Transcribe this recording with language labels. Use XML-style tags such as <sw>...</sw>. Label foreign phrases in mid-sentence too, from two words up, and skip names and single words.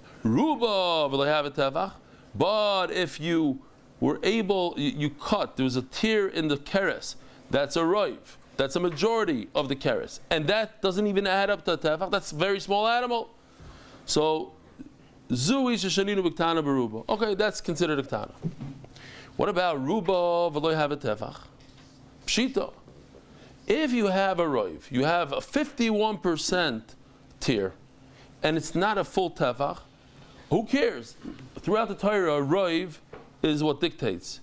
<en>Ruba will have a tefach, but if you were able, you cut, there was a tear in the keres, that's a roiv, that's a majority of the keres, and that doesn't even add up to a tefach, that's a very small animal.</en> <he>So, זו ששנינו בקטנה ברובה.</he> <en>Okay, that's considered a ktana. What about</en> <he>רובה ולא</he> <en>have a tefach? Pshita. If you have a roiv, you have a 51% tear, and it's not a full tefach, who cares? Throughout the Torah, roiv is what dictates.</en>